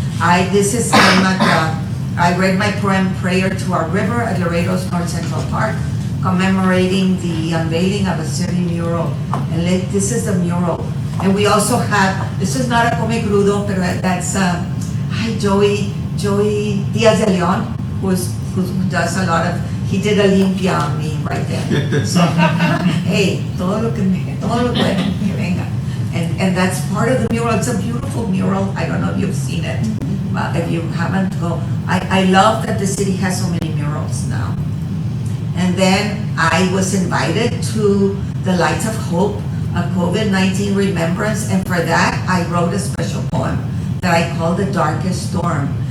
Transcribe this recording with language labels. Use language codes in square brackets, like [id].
[en] I read my poem, Prayer to Our River, at Laredo's North Central Park, commemorating the unveiling of a city mural. And this is the mural. And we also have, this is not a come crudo, but that's, Joey Diaz de Leon, who does a lot of, he did a limpia on me right there. [es] So, hey, todo lo que bueno, que venga. [en] And that's part of the mural. It's a beautiful mural. I don't know if you've seen it. If you haven't, go. I love that the city has so many murals now. And then I was invited to the Lights of Hope, a COVID-19 remembrance, and for that I wrote a special poem that I call The Darkest Storm.